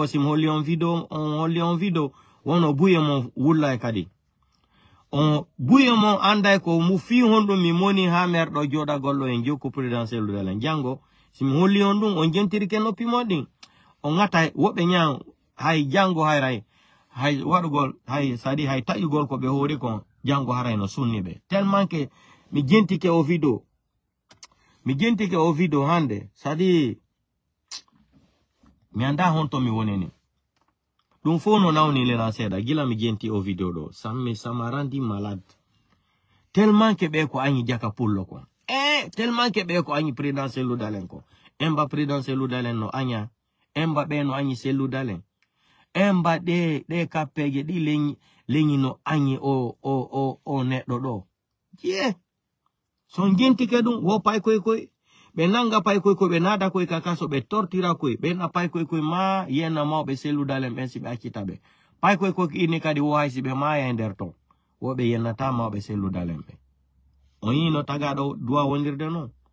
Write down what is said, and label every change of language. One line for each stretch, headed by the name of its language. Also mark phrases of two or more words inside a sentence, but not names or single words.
Fula: sim holli on video wono buye mon wulla e kadi on buye mon anday ko mu fi honɗum mi moni ha merɗo joɗa gollo en jokku présidentiel dalen jango sim holli on ɗum on jentirike noppi moɗin on ngata woɓɓe ñan hay jango hayray hay waɗugol hay sadi hay taƴugol ko ɓe hoori kon jango haray no sunni ɓe
French: tellement que
Fula: mi jentike o video hande sadi mi anda honto mi woneni ɗum fo no nawni lela seeɗa gila mi jenti o video ɗo sama randi malade
French: tellement que
Fula: ɓe ko añi jaka pullo kon
French: tellement que
Fula: ɓe ko añi président selludalen ko emba président selludalen no aña emba ɓe no añi selludalen emba ɗe kappeje ɗi leñi no añi o neɗɗo ɗo je son jentike ɗum wo pay koye ɓe nanga pay koye ɓe naada koye kakaso ɓe tortira koye ɓe na pay koye ma yenna mawɓe selludalen ɓen si ɓe accita ɓe pay koye ini kadi wo hay si ɓe maya e nder ton wo ɓe yennata mawɓe selludalen ɓe on yino tagaɗo duwa wondirde noon